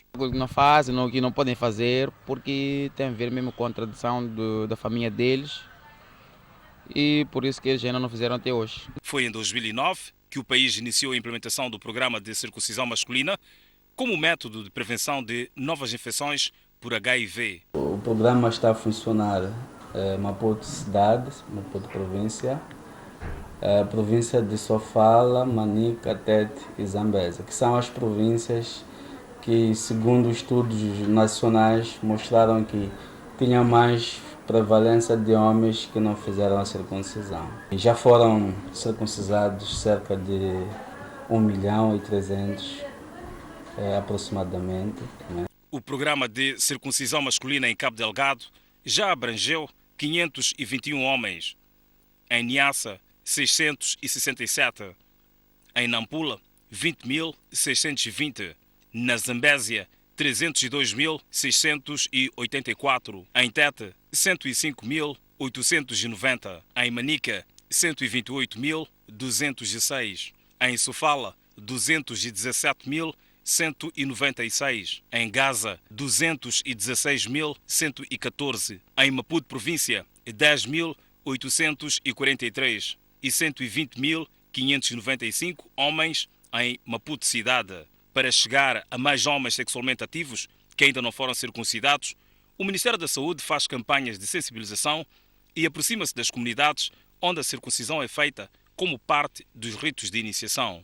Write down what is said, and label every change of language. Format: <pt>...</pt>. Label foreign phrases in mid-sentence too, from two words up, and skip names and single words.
<pt>O que não fazem, o que não podem fazer, porque tem a ver mesmo com a tradição da família deles e por isso que eles ainda não fizeram até hoje. Foi em 2009 que o país iniciou a implementação do programa de circuncisão masculina como método de prevenção de novas infecções por HIV. O programa está a funcionar Maputo cidade, Maputo província, província de Sofala, Manica, Tete e Zambésia, que são as províncias que, segundo estudos nacionais, mostraram que tinham mais prevalência de homens que não fizeram a circuncisão. E já foram circuncisados cerca de 1.300.000 aproximadamente. Né? O programa de circuncisão masculina em Cabo Delgado já abrangeu 521 homens. Em Niassa, 667. Em Nampula, 20.620. Na Zambésia, 302.684. Em Tete, 105.890. Em Manica, 128.206. Em Sofala, 217.196. Em Gaza, 216.114. Em Maputo província, 10.843 e 120.595 homens em Maputo cidade. Para chegar a mais homens sexualmente ativos que ainda não foram circuncidados, o Ministério da Saúde faz campanhas de sensibilização e aproxima-se das comunidades onde a circuncisão é feita como parte dos ritos de iniciação.</pt>